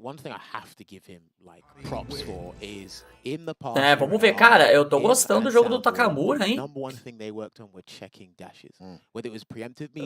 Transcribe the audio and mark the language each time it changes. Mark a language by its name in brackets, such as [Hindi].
[English] One thing I have to give him like props for is in the past. [Portuguese] É, vamos ver, cara, eu tô gostando do jogo do Takamura, hein? [English] Number one thing they worked on were checking dashes. Whether it was preemptive media.